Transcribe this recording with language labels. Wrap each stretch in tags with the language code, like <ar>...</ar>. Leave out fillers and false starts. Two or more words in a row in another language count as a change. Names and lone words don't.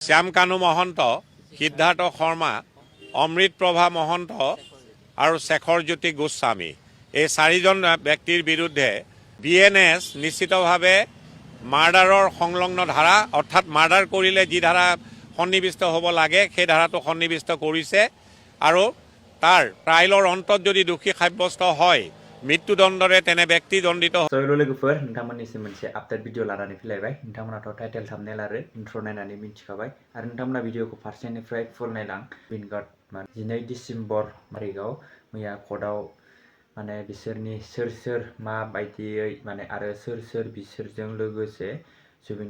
<as>শ্যামকানু মহন্ত, সিদ্ধাৰ্থ শৰ্মা, অমৃত প্ৰভা মহন্ত আৰু শেখৰজ্যোতি গোস্বামী এই চাৰিজন ব্যক্তিৰ বিৰুদ্ধে BNS নিশ্চিতভাৱে মাৰ্ডাৰৰ সংলগ্ন ধাৰা অৰ্থাৎ মাৰ্ডাৰ কৰিলে যি ধাৰা সন্নিৱিষ্ট হ'ব লাগে সেই ধাৰাটো সন্নিৱিষ্ট কৰিছে আৰু তাৰ ট্ৰায়েলৰ অন্তত যদি দোষী সাব্যস্ত হয় মৃত্যুদণ্ডৰে তেনে ব্যক্তি দণ্ডিত</as> <brx>लोगोफोर नोंथांमोननिसिम मोनसे आपडेट भिडिअ लानानै फैलायबाय नोंथांमोनाथ' टाइटेल थाम्बनेल आरो इन्ट्र नायनानै मिन्थिखाबाय आरो नोंथांमोना भिडिअखौ फारसेनिफ्राय फुल नायलां विनगार्ड 12 डिसेम्बर तारिखआव मैया कर्टआव माने बिसोरनि सोर माबायदियै माने आरो सोर बिसोरजों लोगोसे जुबिन</brx>